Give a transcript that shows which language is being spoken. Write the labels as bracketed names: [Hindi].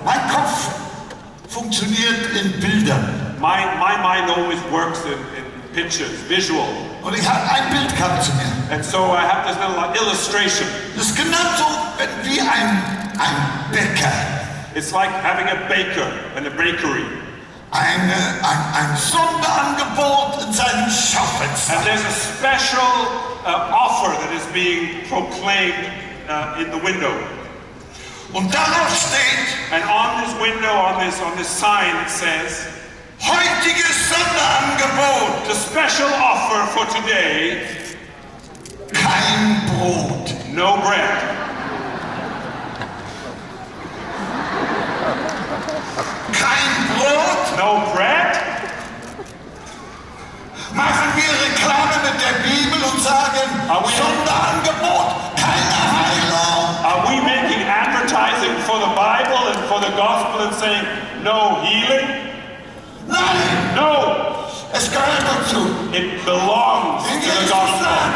[German] Mein Kopf funktioniert in Bildern. [English] My mind always works in pictures, visual. [German] Und ich habe ein Bild gehabt zu mir. [English] And so I have this little illustration. [German] Das ist genauso wie ein Bäcker. [English] It's like having a baker and a bakery. [German] Ein Sonderangebot in seinem Schaufenster. [English] And there's a special offer that is being proclaimed in the window. [German] Und darauf steht, [English] And on this window, on this sign, it says, [German] heutiges Sonderangebot. [English] the special offer for today, [German] Kein Brot. [English] no bread. [German] Kein Brot. [English] No bread? [German] Machen wir Reklame mit der Bibel und sagen, Sonderangebot, keine Heilung. [English] Are we making advertising for the Bible and for the gospel and saying, no healing? [German] Nein, [English] No! [German] es gehört dazu. [English] It belongs to the gospel.